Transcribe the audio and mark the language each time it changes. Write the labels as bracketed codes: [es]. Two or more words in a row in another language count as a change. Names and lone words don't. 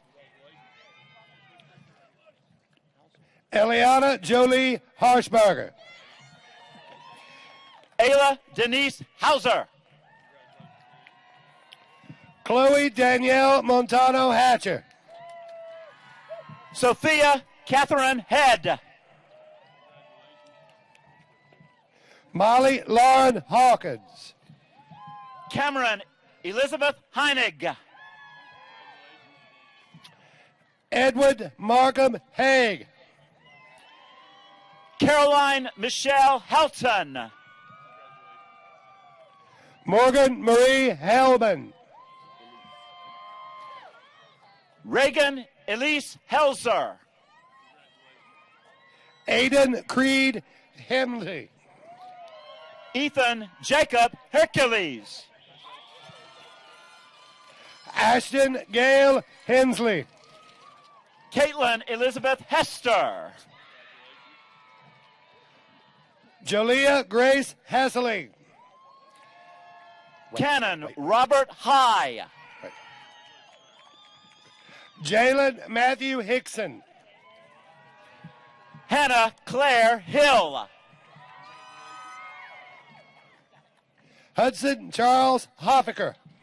[en] Eliana Jolie Harshberger. Ayla Denise Hauser. Chloe Danielle Montano Hatcher. Sophia Catherine Head. Molly Lauren Hawkins. Cameron Elizabeth Heinig. Edward Markham Haig. Caroline Michelle Helton. Morgan Marie Hellman. Reagan Elise Helzer. Aiden Creed Hemley. Ethan Jacob Hercules. Ashton Gail Hensley. Caitlin Elizabeth Hester. Jolia Grace Hessley. Canon Robert High. Jalen Matthew Hickson. Hannah Claire Hill. Hudson Charles Hoffaker.